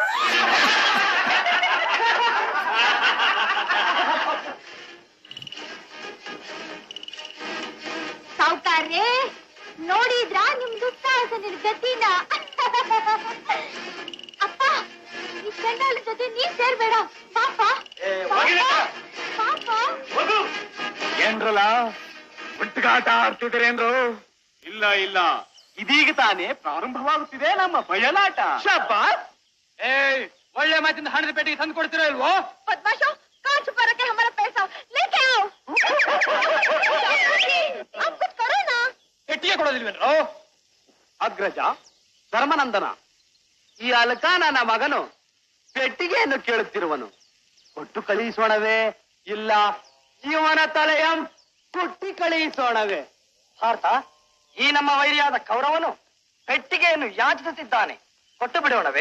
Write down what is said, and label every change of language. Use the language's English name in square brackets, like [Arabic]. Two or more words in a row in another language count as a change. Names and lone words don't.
[Kannada] ಸಾವುಕಾರ್ರೆ ನೋಡಿದ್ರ ನಿಮ್ ದುಸ್ಸಾಹಸ ಗತಿನ ಅಪ್ಪ ಈ ಚಂಡಾಲ ಜೊತೆ ನೀನ್ ಸೇರ್ಬೇಡ ಪಾಪ ಪಾಪ ಏನ್ರಲ್ಲ ಉಂಟುಗಾಟ ಆಡ್ತಿದ್ದೀರೇನ್ರು ಇಲ್ಲ ಇಲ್ಲ ಇದೀಗ ತಾನೇ ಪ್ರಾರಂಭವಾಗುತ್ತಿದೆ ನಮ್ಮ ಬಯಲಾಟ ಒಳ್ಳೆ ಮಾತಿಂದ ಹಣದ ಪೇಟೆಗೆ ತಂದು ಕೊಡ್ತೀರಾ ಇಲ್ವೋ [Hindi] बदमाशों कहाँ छुपा रखे हमारा पैसा लेके आओ आप कुछ करो ना [Kannada] ಪೆಟ್ಟಿಗೆ ಕೊಡೋದಿಲ್ವೇನ್ರೋ ಅಗ್ರಜ ಧರ್ಮನಂದನ ಈ ಅಲಕ ನನ್ನ ಮಗನು ಪೆಟ್ಟಿಗೆಯನ್ನು ಕೇಳುತ್ತಿರುವನು ಕೊಟ್ಟು ಕಳುಹಿಸೋಣವೇ ಇಲ್ಲ ಇವನ ತಲೆಯ ಕೊಟ್ಟಿ ಕಳುಹಿಸೋಣವೇ ಭಾರತ ಈ ನಮ್ಮ ವೈರಿಯಾದ ಕೌರವನು ಪೆಟ್ಟಿಗೆಯನ್ನು ಯಾಚಿಸುತ್ತಿದ್ದಾನೆ ಕೊಟ್ಟು ಬಿಡೋಣವೇ